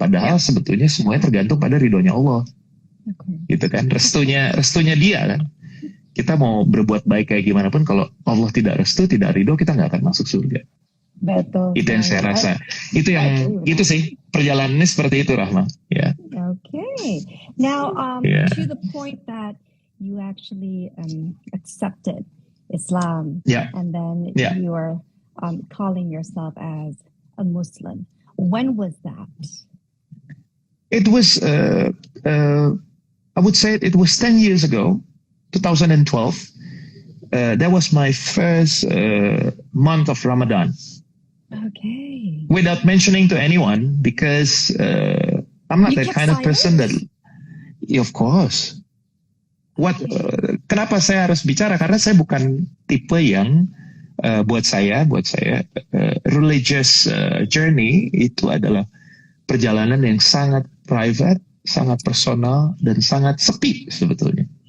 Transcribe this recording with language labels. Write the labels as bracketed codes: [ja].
[id] Padahal sebetulnya semuanya tergantung pada ridhonya Allah. Gitu kan, restunya dia kan. Kita mau berbuat baik kayak gimana pun kalau Allah tidak restu, tidak ridho, kita nggak akan masuk surga. Betul. Itu yang saya rasa. Itu sih perjalanannya seperti itu, Rahma. Ya. [en] Okay. Now to the point that you actually accepted Islam, and then you are calling yourself as a Muslim. When was that? It was, I would say it was 10 years ago, 2012. That was my first month of Ramadan. Okay. Without mentioning to anyone, because I'm not that kind of person that, of course. [id] Kenapa saya harus bicara? Karena saya bukan tipe yang buat saya religious journey itu adalah perjalanan yang sangat private, sangat personal, dan sangat sepi sebetulnya.